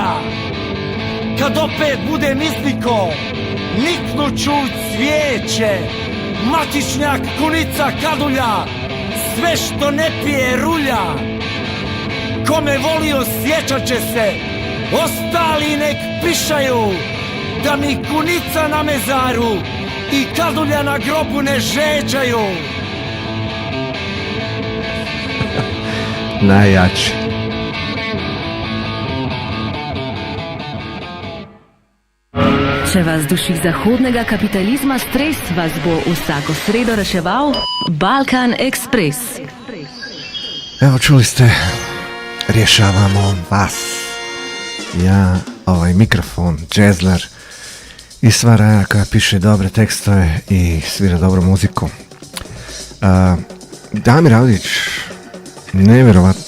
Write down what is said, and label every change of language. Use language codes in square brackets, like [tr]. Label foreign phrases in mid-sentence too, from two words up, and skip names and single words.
[bs] Kad opet budem iznikao, niknuću cvijeće, Matičnjak, kunica, kadulja, sve što ne pije rulja. Kome volio sjećat će se, ostali nek pišaju, da mi kunica na mezaru i kadulja na grobu ne žeđaju. Najjači. [sl] Če vas duši zahodnega kapitalizma stres, vas bo vsako sredo reševal Balkan Ekspres. [bs] Evo čuli ste, rješavamo vas. Ja, ovaj mikrofon, džezler i sva raja koja piše dobre tekstove i svira dobru muziku. Damir Aldić, nevjerovatno.